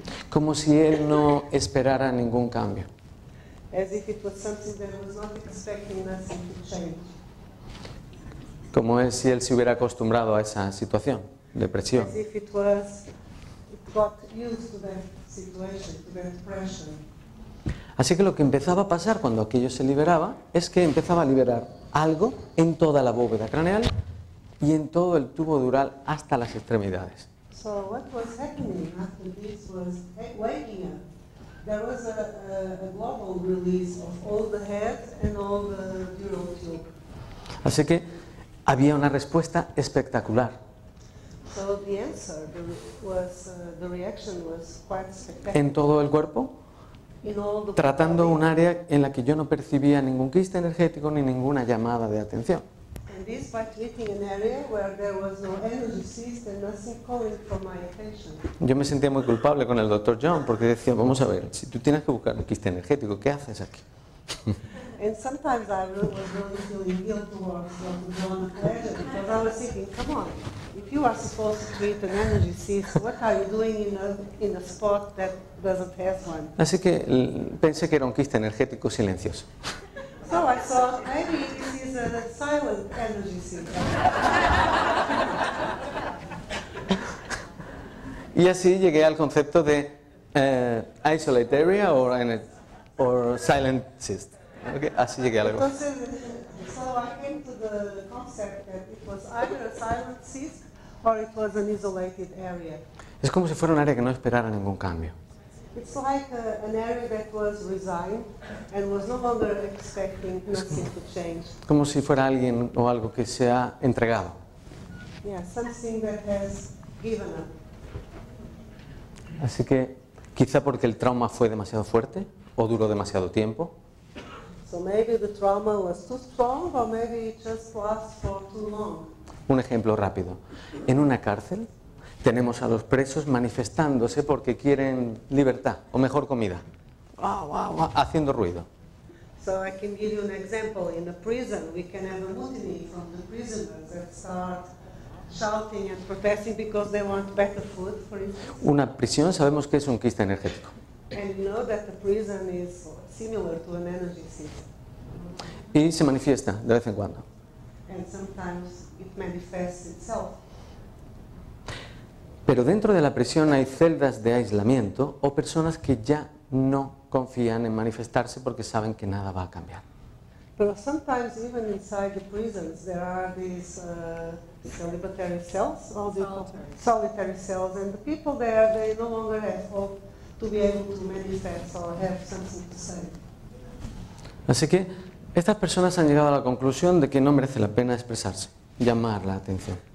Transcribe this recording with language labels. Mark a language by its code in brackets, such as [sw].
[es] Como si él no esperara ningún cambio. [en] as if it was something that was not expecting nothing to change. [es] Como si él se hubiera acostumbrado a esa situación de presión. [en] As if it got used to that situation, to that pressure. [es] Así que lo que empezaba a pasar cuando aquello se liberaba es que empezaba a liberar algo en toda la bóveda craneal y en todo el tubo dural hasta las extremidades. [en] So what was happening after this was waking up. There was a global release of all the head and all the dural tube. [es] Así que había una respuesta espectacular. [en] So the answer was, the reaction was quite spectacular. [es] En todo el cuerpo, [en] In all the [es] tratando [en] body. [es] un área en la que yo no percibía ningún quiste energético ni ninguna llamada de atención. [en] And this by treating an area where there was no energy system, nothing calling for my attention. [es] Yo me sentía muy culpable con el Dr. John porque decía, vamos a ver, si tú tienes que buscar un quiste energético, ¿qué haces aquí? [en] And sometimes I was really feeling guilt towards Dr. John Pleasure because I was thinking, come on, if you are supposed to treat an energy cyst, what are you doing in a spot that doesn't have one? [es] Así que pensé que era un quiste energético silencioso. [en] So I thought maybe this is a silent energy cyst. [es] Y así llegué al concepto de [en] isolate area or silent cyst. [es] Okay, así llegué a algo. [en] Entonces, so I came to the concept that it was either a silent cyst or it was an isolated area. [es] Es como si fuera un área que no esperara ningún cambio. [en] It's like an area that was resigned and was no longer expecting nothing to change. [es] Como si fuera alguien o algo que se ha entregado. [en] Yeah, something that has given up. [es] Así que quizá porque el trauma fue demasiado fuerte o duró demasiado tiempo. [en] So maybe the trauma was too strong or maybe it just lasts for too long. [es] Un ejemplo rápido. En una cárcel tenemos a los presos manifestándose porque quieren libertad o mejor comida. Guau, guau, guau, haciendo ruido. [en] So I can give you an example. In a prison, we can have a mutiny from the prisoners that start shouting and protesting because they want better food, for instance. [es] Una prisión sabemos que es un quiste energético. [en] And you know that the prison is similar to an energy system. [es] Y se manifiesta de vez en cuando. [en] And sometimes it manifests itself. [es] Pero dentro de la prisión hay celdas de aislamiento o personas que ya no confían en manifestarse porque saben que nada va a cambiar. [en] But sometimes even inside the prisons there are these celibatary cells, solitary cells, and the people there, they no longer have hope to be able to manifest or have something to say. [es] Así que estas personas han llegado a la conclusión de que no merece la pena expresarse, llamar la atención.